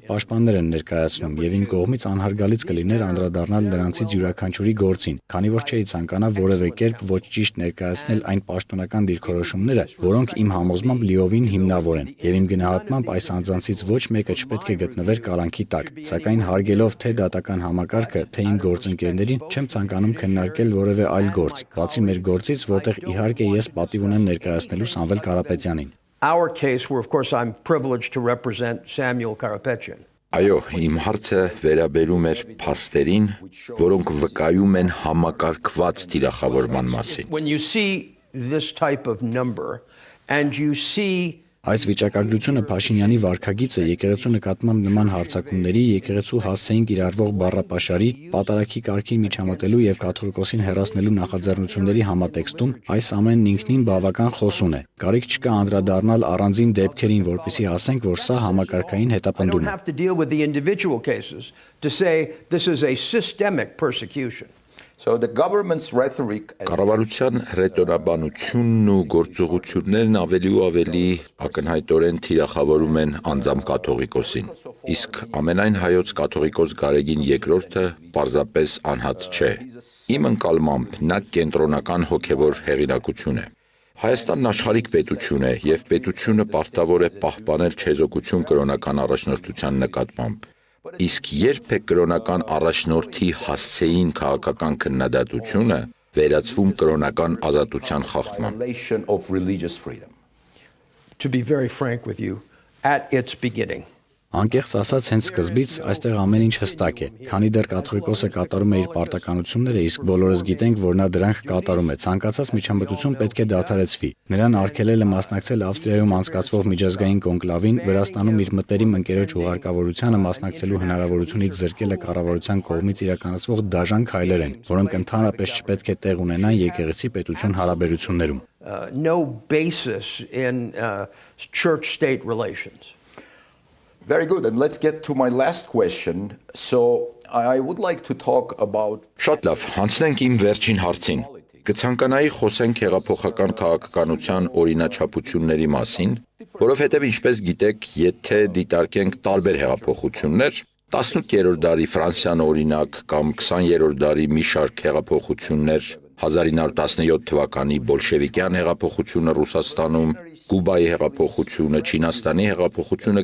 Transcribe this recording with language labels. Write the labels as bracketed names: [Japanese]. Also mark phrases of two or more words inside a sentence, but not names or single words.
[Armenian] պաշտպաններ են ներկայացնում եւ իմ կողմից անհարգալից կլիներ անդրադառնալ նրանցից յուրաքանչյուրի գործին, քանի որ չէի ցանկանա որևէ կերպ ոչ ճիշտ ներկայացնել այն պաշտոնական դիրքորոշումները, որոնք իմ համոզմամբ լիովին հիմնավոր են, եւ իմ գնահատմամբ այս անձանցից ոչ մեկը չպետք է գտնվեր կալանքի տակ, սակայն հարգելով թե դատական համակարգը, թե իմ գործընկերներին, չեմ ցանկանում քննարկել որևէ այլ գործ, բացի մեր գործից, որտեղ իհարկե ես պատիվ ունեմ ներկայացնելու Սամվել Կարապետյանին։ [English] Our case where of course I'm privileged to represent Samuel Karapetyan. [Armenian] Այո, իմ հարցը վերաբերում էր փաստերին, որոնք վկայում են համակարգված թիրախավորման մասին։ [English] When you see this type of number and you see [Armenian] Այս վիճակագրությունը Փաշինյանի վարքագիծը եկեղեցու նկատմամբ նման հարձակումների, եկեղեցու հասցեին կիրառվող բառապաշարի, պատարագի կարգին միջամտելու եւ կաթողիկոսին հեռացնելու նախաձեռնությունների համատեքստում այս ամենն ինքնին բավական խոսուն է։ Կարիք չկա անդրադառնալ առանձին դեպքերին, որպեսզի ասենք, որ սա համակարգային հետապնդում է։ [English] have to deal with the individual cases to say this is a systemic persecution. So the government's rhetoric [Armenian] Կառավարության ռետորաբանությունն ու գործողություններն ավելի ու ավելի ակնհայտորեն թիրախավորում են անձամբ կաթողիկոսին։ Իսկ ամենայն հայոց կաթողիկոս Գարեգին II-ը պարզապես անհատ չէ։ Իմ ընկալմամբ նա կենտրոնական հոգևոր հեղինակություն է։ Հայաստանն աշխարհիկ պետություն է եւ պետությունը պարտավոր է պահպանել չեզոքություն կրոնական առաջնորդության նկատմամբ։ Իսկ երբ է կրոնական առաջնորդի հասցեին քաղաքական քննադատությունը վերածվում կրոնական ազատության խախտման։ [English] To be very frank with you, at its beginning. [Armenian] Անկեղծ ասած, հենց սկզբից այստեղ ամեն ինչ հստակ է, քանի դեռ կաթողիկոսը կատարում է իր պարտականությունները, իսկ բոլորս գիտենք, որ նա դրանք կատարում է։ Ցանկացած միջամտություն պետք է դադարեցվի։ Նրան արգելել է մասնակցել Ավստրիայում անցկացվող միջազգային կոնկլավին, Վրաստանում իր մտերիմ ընկերոջ ուղարկավորությանը մասնակցելու հնարավորությունից զրկելը կառավարության կողմից իրականացվող դաժան քայլեր են, որոնք ընդհանրապես չպետք է տեղ ունենան եկեղեցի-պետություն հարաբերություններում։ [English] No basis in church-state relations. Very good, and let's get to my last question. So I would like to talk about [Armenian] Շատ լավ, հանցնենք իմ վերջին հարցին։ Կցանկանայի խոսենք հեղափոխական քաղաքականության օրինաչափությունների մասին, որովհետև ինչպես գիտեք, եթե դիտարկենք տարբեր հեղափոխություններ, 18-րդ դարի Ֆրանսիան օրինակ կամ 20-րդ դարի մի շարք հեղափոխություններ, 1917 թվականի բոլշևիկյան հեղափոխությունը Ռուսաստանում, Կուբայի հեղափոխությունը, Չինաստանի հեղափոխությունը